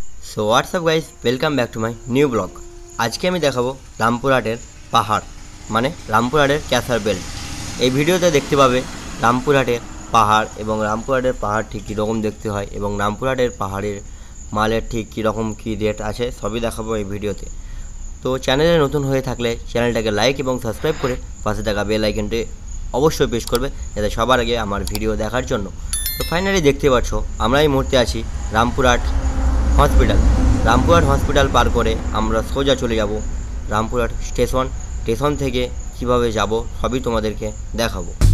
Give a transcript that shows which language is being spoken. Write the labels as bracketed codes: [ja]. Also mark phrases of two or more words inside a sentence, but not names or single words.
[en] So what's up guys welcome back to my new vlog. [bn] আজকে দেখাবো রামপুরহাটের পাহাড় মানে রামপুরহাটের কেসার বেল্ট। এই ভিডিওতে দেখতে পাবে রামপুরহাটের পাহাড় এবং রামপুরহাটের পাহাড় ঠিক কী রকম দেখতে হয় এবং রামপুরহাটের পাহাড়ের মালের ঠিক কী রকম কী রেট আছে সবই দেখাবো এই ভিডিওতে। তো চ্যানেলে নতুন হয়ে থাকলে চ্যানেলটাকে লাইক এবং সাবস্ক্রাইব করে পাশে থাকা বেল আইকনটি অবশ্যই প্রেস করবে যাতে সবার আগে আমার ভিডিও দেখার জন্য। তো ফাইনালি দেখতে পাচ্ছো আমরা এই মুহূর্তে আছি রামপুরহাট हॉस्पिटल। রামপুরহাট হসপিটাল পার করে আমরা সোজা চলে যাবো রামপুরহাট স্টেশন থেকে কীভাবে যাবো সবই তোমাদেরকে দেখাবো।